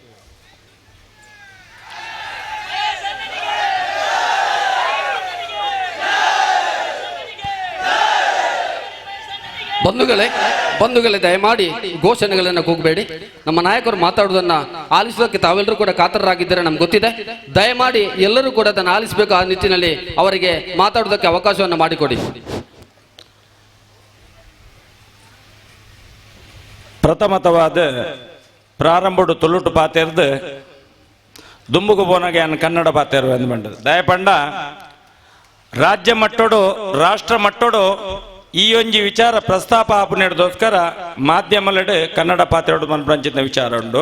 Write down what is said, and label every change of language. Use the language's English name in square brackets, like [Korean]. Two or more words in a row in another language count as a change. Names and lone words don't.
[Kannada] ಬಂಧುಗಳೇ ದಯಮಾಡಿ ಘೋಷಣೆಗಳನ್ನು ಕೂಗಬೇಡಿ. ನಮ್ಮ ನಾಯಕರು ಮಾತಾಡುವುದನ್ನ ಆಲಿಸುವುದಕ್ಕೆ ತಾವೆಲ್ಲರೂ ಕೂಡ ಕಾತರರಾಗಿದ್ದಾರೆ, ನಮ್ಗೆ ಗೊತ್ತಿದೆ. ದಯಮಾಡಿ ಎಲ್ಲರೂ ಕೂಡ ಅದನ್ನು ಆಲಿಸಬೇಕು. ಆ ನಿಟ್ಟಿನಲ್ಲಿ ಅವರಿಗೆ ಮಾತಾಡುವುದಕ್ಕೆ ಅವಕಾಶವನ್ನು ಮಾಡಿಕೊಡಿ. [Tulu] ಪ್ರಥಮತವಾದ ಪ್ರಾರಂಭಡು ತುಳುಟು ಪಾತೆರ್ದು ದುಂಬುಗು ಬೋನಗೆ ಕನ್ನಡ ಪಾತೆರು ಅಂದ್ಬಂಡು ದಯಪಂಡ ರಾಜ್ಯ ಮಟ್ಟೋಡು ರಾಷ್ಟ್ರ ಮಟ್ಟೋಡು ಈ ಒಂಜಿ ವಿಚಾರ ಪ್ರಸ್ತಾಪ ಆಪುನೆಡ್ದೋಸ್ಕರ ಮಾಧ್ಯಮಲಡ್ ಕನ್ನಡ ಪಾತ್ರೆಡು ಮನ್ಪಂಚಿನ ವಿಚಾರ ಉಂಡು.